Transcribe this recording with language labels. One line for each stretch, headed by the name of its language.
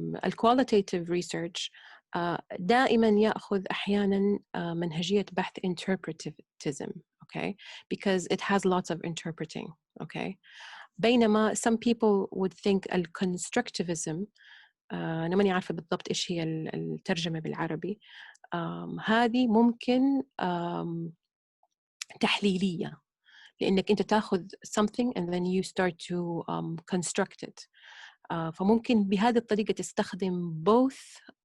English: qualitative research
Arabic: دائما يأخذ أحيانا منهجية بحث
English: interpretivism, okay, because it has lots of interpreting, okay.
Arabic: بينما
English: some people would think
Arabic: constructivism أنا ماني عارفة بالضبط إيش هي الترجمة بالعربي. هذه ممكن تحليلية، لأنك أنت تأخذ
English: something and then you start to construct it.
Arabic: فممكن بهذه الطريقة تستخدم both